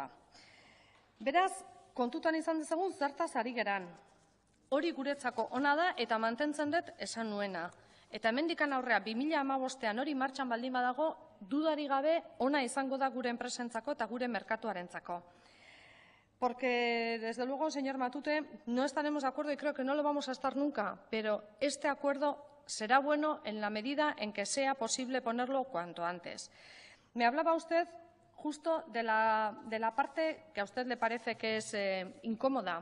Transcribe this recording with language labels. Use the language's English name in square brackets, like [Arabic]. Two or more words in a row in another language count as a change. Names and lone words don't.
[Basque] Beraz, kontutan izan dezagun zertaz ari geran. Hori guretzako ona da eta mantentzen dut esan nuena. Eta hemendikan aurrea 2015ean hori martxan baldin badago, dudari gabe ona izango da gure enpresentzako eta gure merkatuarentzako. [Spanish] Porque, desde luego, señor Matute, no estaremos de acuerdo y creo que no lo vamos a estar nunca, pero este acuerdo será bueno en la medida en que sea posible ponerlo cuanto antes. Me hablaba usted justo de la parte que a usted le parece que es incómoda.